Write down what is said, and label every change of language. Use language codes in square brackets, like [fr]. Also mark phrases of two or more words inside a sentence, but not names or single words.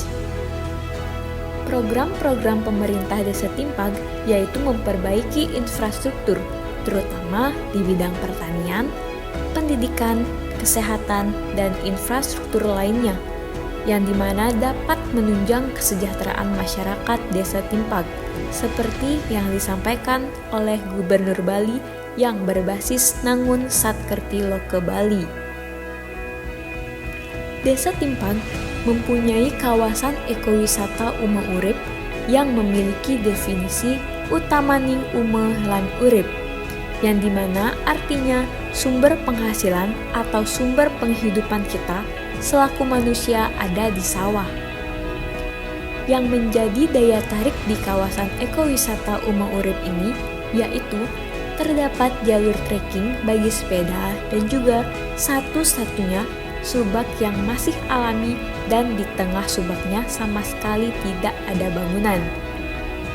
[id] Program-program pemerintah Desa Timpak yaitu memperbaiki infrastruktur, terutama di bidang pertanian, pendidikan, kesehatan, dan infrastruktur lainnya, yang dimana dapat menunjang kesejahteraan masyarakat Desa Timpak, seperti yang disampaikan oleh Gubernur Bali yang berbasis Nangun Satkerti Loke Bali. Desa Timpak mempunyai kawasan ekowisata Umur Urip yang memiliki definisi [ban] utamaning umeh lan urip, [id] yang dimana artinya sumber penghasilan atau sumber penghidupan kita selaku manusia ada di sawah. Yang menjadi daya tarik di kawasan ekowisata Umur Urip ini yaitu terdapat jalur trekking bagi sepeda dan juga satu-satunya subak yang masih alami dan di tengah subaknya sama sekali tidak ada bangunan.